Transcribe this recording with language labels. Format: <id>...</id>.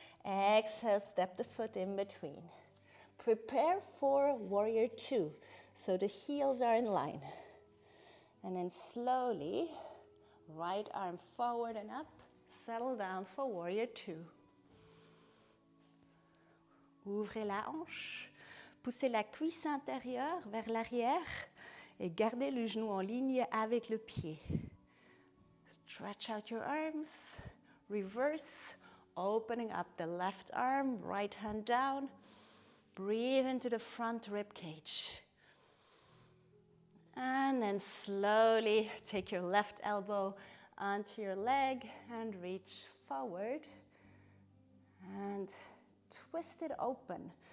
<en>Exhale, step the foot in between. Prepare for Warrior 2. So the heels are in line. And then slowly, right arm forward and up. Settle down for Warrior 2.</en> <fr>Ouvrez la hanche. Poussez la cuisse intérieure vers l'arrière. Et gardez le genou en ligne avec le pied.</fr> <en>Stretch out your arms. Reverse, opening up the left arm, right hand down. Breathe into the front rib cage. And then slowly take your left elbow onto your leg and reach forward. And twist it open.</en>